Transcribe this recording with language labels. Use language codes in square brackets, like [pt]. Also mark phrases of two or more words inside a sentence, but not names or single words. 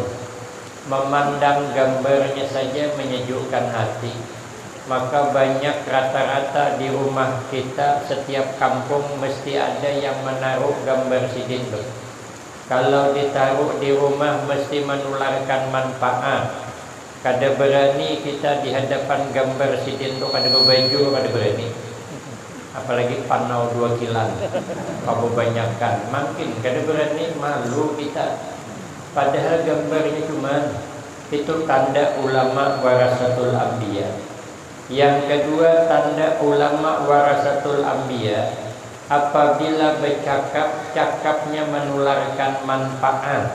[bjn] Memandang gambarnya saja menyejukkan hati. Maka banyak rata-rata di rumah kita, setiap kampung mesti ada yang menaruh gambar sidin. Kalau ditaruh di rumah mesti menularkan manfaat. Kada berani kita di hadapan gambar sidin tu kada berbaju, kada berani. apalagi panau 2 kilan kebanyakan makin kada berani malu kita, padahal gambarnya cuma itu tanda ulama [ar] warasatul anbiya. [bjn] Yang kedua, tanda ulama [ar] warasatul anbiya, [bjn] apabila bercakap, cakapnya menularkan manfaat.